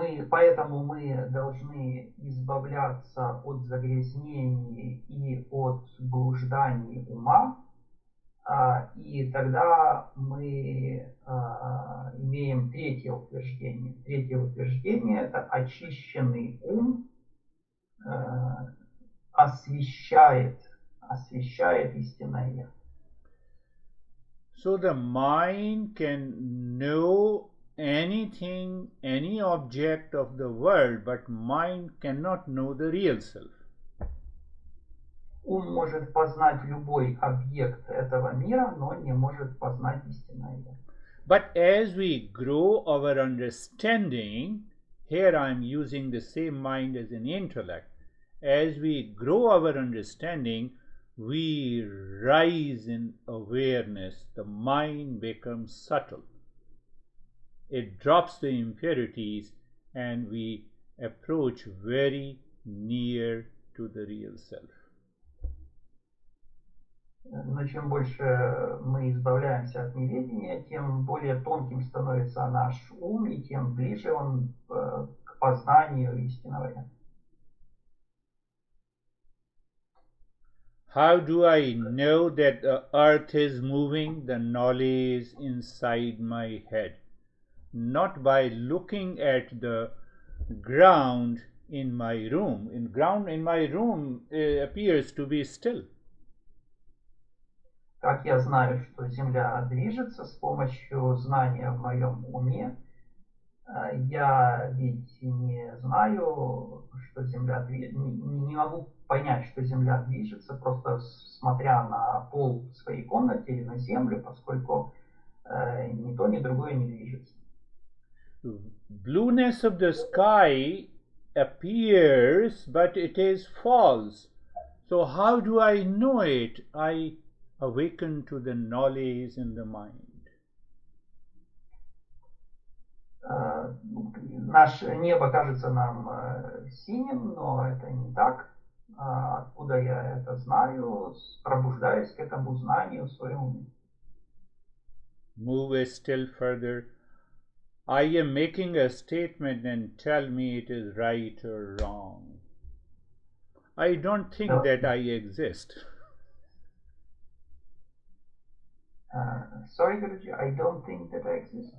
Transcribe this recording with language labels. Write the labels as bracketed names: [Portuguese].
[Russian] Поэтому мы должны избавляться от загрязнений и от блужданий ума, и тогда мы имеем третье утверждение. Третье утверждение – это очищенный ум освещает истинное «я». [English] So the mind can know anything, any object of the world, but mind cannot know the real self. [Russian] Ум может познать любой объект этого мира, но не может познать истинное «я». [English] But as we grow our understanding, here I am using the same mind as an intellect, as we grow our understanding, we rise in awareness, the mind becomes subtle. It drops the impurities and we approach very near to the real self. [Russian] Но чем больше мы избавляемся от неведения, тем более тонким становится наш ум, и тем ближе он к познанию истинного «я». [English] How do I know that the earth is moving? The knowledge inside my head. Not by looking at the ground in my room. Ground in my room appears to be still. [Russian] Как я знаю, что Земля движется с помощью знания в моем уме? Я ведь не знаю, что Земля движется, не могу понять, что Земля движется, просто смотря на пол в своей комнате или на Землю, поскольку ни то, ни другое не движется. [English] Blueness of the sky appears, but it is false. So how do I know it? I awaken to the knowledge in the mind. [Russian] Наше небо кажется нам синим, но это не так. Откуда я это знаю? Пробуждаюсь к этому знанию в своем уме. [English] Move still further. I am making a statement and tell me it is right or wrong. I don't think that I exist. Sorry, Guruji, I don't think that I exist.